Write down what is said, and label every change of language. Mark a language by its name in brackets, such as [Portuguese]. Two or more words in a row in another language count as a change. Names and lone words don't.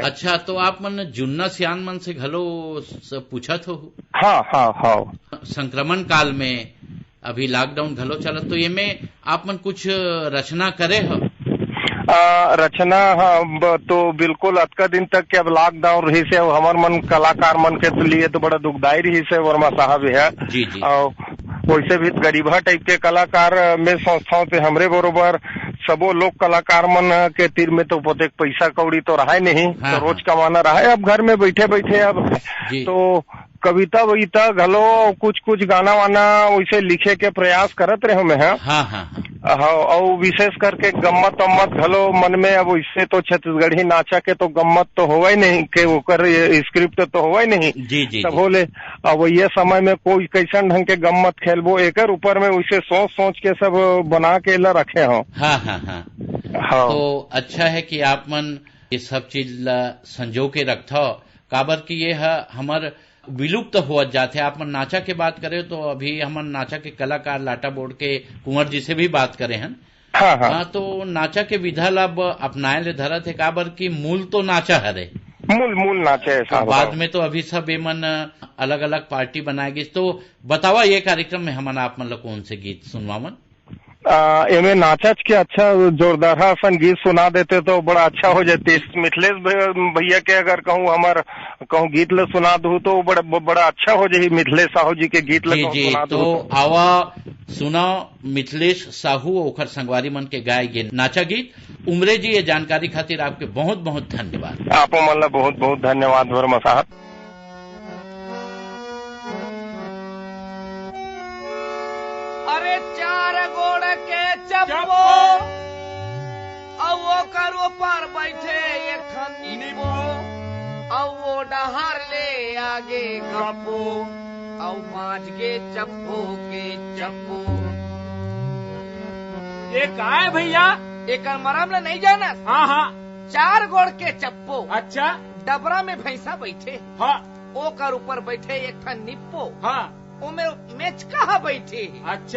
[Chhattisgarhi] अच्छा तो आप मन जुन्ना सियान मन से घलो पूछत हो? हाँ। संक्रमण काल में अभी लॉकडाउन घलो चलत तो ये में आप मन कुछ रचना करे हो? रचना हाँ तो बिल्कुल अतका दिन तक के अब लॉकडाउन रही से हमार मन कलाकार मन के लिए तो बड़ा दुखदायी रही से वर्मा साहब है जी। और वैसे भी गरीबा टाइप के कलाकार में संस्थाओं पे हमरे बरोबर सबो लोग कलाकार मन के तीर में तो पोते पैसा कौड़ी तो रहा नहीं। हाँ, तो रोज कमाना रहा है अब घर में बैठे अब तो कविता वविता घलो कुछ गाना वाना वैसे लिखे के प्रयास करत रहे मैं। हाँ। और विशेष करके गम्मत अम्मत घलो मन में अब इससे तो छत्तीसगढ़ी नाचा के तो गम्मत तो होगा ही नहीं के ओकर स्क्रिप्ट तो होगा ही नहीं जी। तब बोले अब ये समय में कोई कैसन ढंग के गम्मत खेलबो एकर ऊपर में उसे सोच के सब बना के ला रखे हो। हाँ। तो अच्छा है कि आप मन ये सब चीज संजो के रखता हो काबर की ये हमार विलुप्त हो जाते। आप मन नाचा के बात करें तो अभी हम नाचा के कलाकार लाटा बोर्ड के कुंवर जी से भी बात करे हैं। हाँ। तो नाचा के विधा लब अपनाए ले धरत है काबर की मूल तो नाचा हरे मूल नाचे है। बाद में तो अभी सब एमन अलग अलग पार्टी बनाएगी। तो बतावा ये कार्यक्रम में हमन आप मन कौन से गीत सुनवावन? एमे नाचच के अच्छा जोरदार सन गीत सुना देते तो बड़ा अच्छा हो जाते। मिथिलेश भैया के अगर कहूँ गीत ले सुना दूँ तो बड़ा अच्छा हो जाए। मिथिलेश साहू जी के गीत ले सुना दूँ तो आवा सुना मिथिलेश साहू ओखर संगवारी मन के गाय गे नाचा गीत। उमरे जी ये जानकारी खातिर आपके बहुत बहुत धन्यवाद। आपो मन ला बहुत बहुत धन्यवाद वर्मा साहब। अरे चार गोड़ के चप्पो ऊपर बैठे एक नींबू और वो डहार ले आगे गप्पू और 5 के चप्पू के चप्पू। ये का है भैया? एक मरम ले नहीं जाना? हाँ हाँ। 4 गोड़ के चप्पू। अच्छा। डबरा में भैंसा बैठे। हाँ। ओकर ऊपर बैठे एक निप्पो। हाँ। उमे मेच कहाँ बैठे? अच्छा।